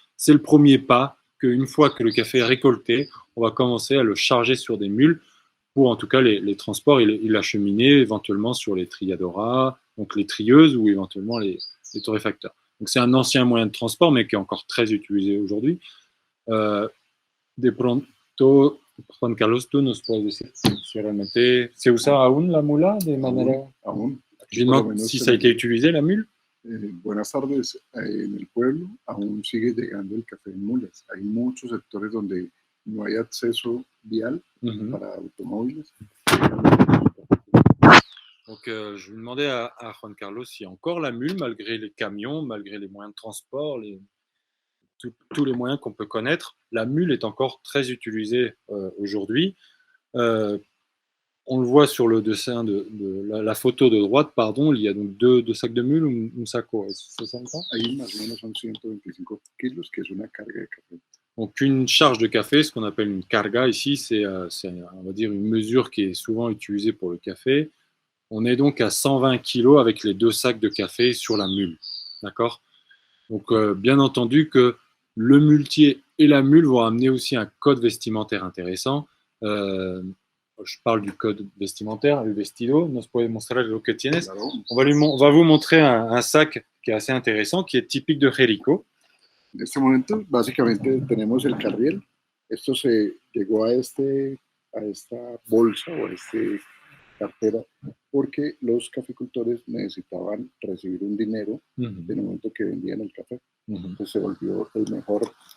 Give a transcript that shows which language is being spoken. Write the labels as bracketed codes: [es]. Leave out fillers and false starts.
[fr] C'est le premier pas qu'une fois que le café est récolté, on va commencer à le charger sur des mules pour en tout cas les transports et l'acheminer éventuellement sur les triadoras, donc les trieuses ou éventuellement les torréfacteurs. Donc c'est un ancien moyen de transport, mais qui est encore très utilisé aujourd'hui. [es] De pronto, Juan Carlos, tú nos puedes decir si realmente se usa aún la mula de manera. Aún. [fr] Je demande si ça a été utilisé, la mule. [es] Buenas tardes. En el pueblo aún sigue llegando el café en mulas. Hay muchos sectores donde no hay acceso vial para automóviles. [fr] Donc, je lui demandais à Juan Carlos s'il y a encore la mule, malgré les camions, malgré les moyens de transport, tous les moyens qu'on peut connaître. La mule est encore très utilisée aujourd'hui. On le voit sur le dessin de la photo de droite, pardon, il y a donc deux sacs de mule, un saco, c'est ça? [es] Ahí más o menos son 125 kilos, que es una carga de café. [fr] Donc une charge de café, ce qu'on appelle une carga ici, c'est on va dire une mesure qui est souvent utilisée pour le café. On est donc à 120 kilos avec les deux sacs de café sur la mule, d'accord? Donc bien entendu que le muletier et la mule vont amener aussi un code vestimentaire intéressant. Je parle du code vestimentaire, le vestido. [es] Nos puede mostrar lo que tienes. [fr] On va vous montrer un sac qui est assez intéressant, qui est typique de Jerico. [es] En este momento, básicamente, tenemos el carriel. Esto se llegó a esta bolsa o a esta cartera porque los caficultores necesitaban recibir un dinero en el momento que vendían el café. Entonces se volvió el mejor.